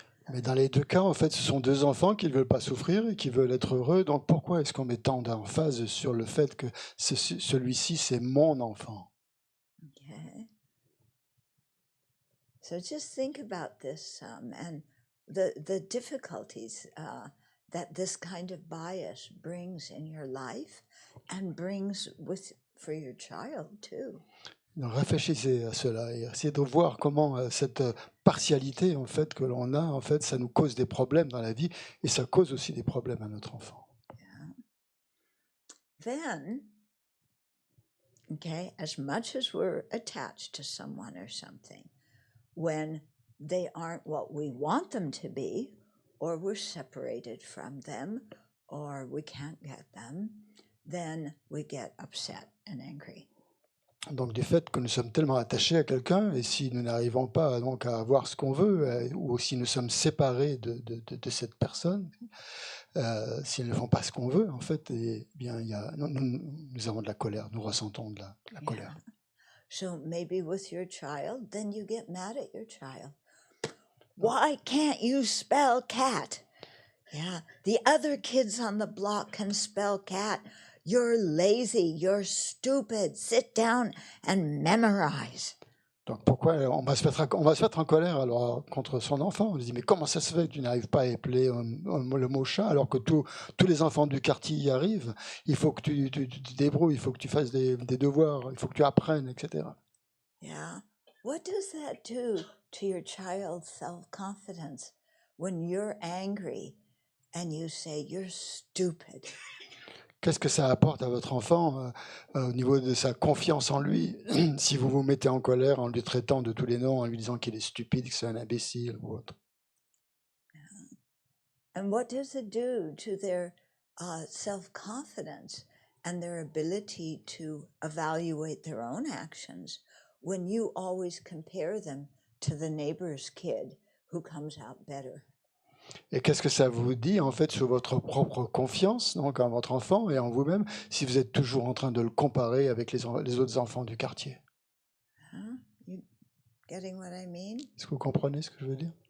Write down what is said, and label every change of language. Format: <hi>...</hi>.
<fr>Mais dans les deux cas, en fait, ce sont deux enfants qui ne veulent pas souffrir et qui veulent être heureux. Donc pourquoi est-ce qu'on met tant d'emphase sur le fait que celui-ci, c'est mon enfant?</fr> <en>Okay. So just think about this and the difficulties that this kind of bias brings in your life and brings for your child too.</en> <fr>Donc, réfléchissez à cela et essayez de voir comment cette partialité en fait que l'on a, en fait, ça nous cause des problèmes dans la vie et ça cause aussi des problèmes à notre enfant.</fr> <en>Yeah. Then, okay, as much as we're attached to someone or something, when they aren't what we want them to be, or we're separated from them, or we can't get them, then we get upset and angry.</en> <fr>Donc du fait que nous sommes tellement attachés à quelqu'un et si nous n'arrivons pas donc à avoir ce qu'on veut ou si nous sommes séparés de cette personne, s'ils ne font pas ce qu'on veut, en fait, eh bien, nous avons de la colère, nous ressentons de la colère.</fr> <en>So maybe with your child, then you get mad at your child. Why can't you spell cat? Yeah, the other kids on the block can spell cat. You're lazy, you're stupid. Sit down and memorize.</en> <fr>Donc pourquoi on va se mettre en colère alors contre son enfant? On lui dit: «Mais comment ça se fait que tu n'arrives pas à épeler, le mot chat alors que tous les enfants du quartier y arrivent? Il faut que tu te débrouilles, il faut que tu fasses des devoirs, il faut que tu apprennes» et cetera.</fr> <en>Yeah. What does that do to your child's self-confidence when you're angry and you say you're stupid?</en> <fr>Qu'est-ce que ça apporte à votre enfant, au niveau de sa confiance en lui, si vous vous mettez en colère en lui traitant de tous les noms, en lui disant qu'il est stupide, que c'est un imbécile ou autre?</fr> <en>And what does it do to their self-confidence and their ability to evaluate their own actions when you always compare them to the neighbor's kid who comes out better?</en> <fr>Et qu'est-ce que ça vous dit, en fait, sur votre propre confiance, donc en votre enfant et en vous-même, si vous êtes toujours en train de le comparer avec les autres enfants du quartier?</fr> <en>Huh? You getting what I mean?</en> <fr>Est-ce que vous comprenez ce que je veux dire?</fr>